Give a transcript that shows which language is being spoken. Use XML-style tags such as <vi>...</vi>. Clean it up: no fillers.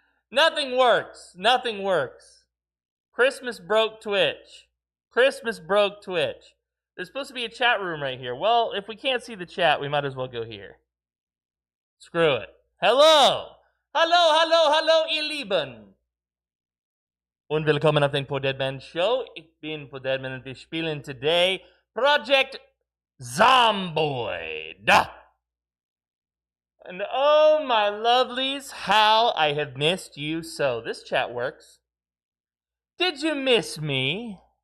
<en>Nothing works. Nothing works. Christmas broke Twitch. Christmas broke Twitch. There's supposed to be a chat room right here. Well, if we can't see the chat, we might as well go here. Screw it. Hello!</en> <de>Hallo, hallo, hallo, ihr Lieben! Und willkommen auf den PoorDeadMan Show. Ich bin PoorDeadMan und wir spielen today Project Zomboid.</de> <en>And oh my lovelies, how I have missed you so. This chat works. Did you miss me?</en>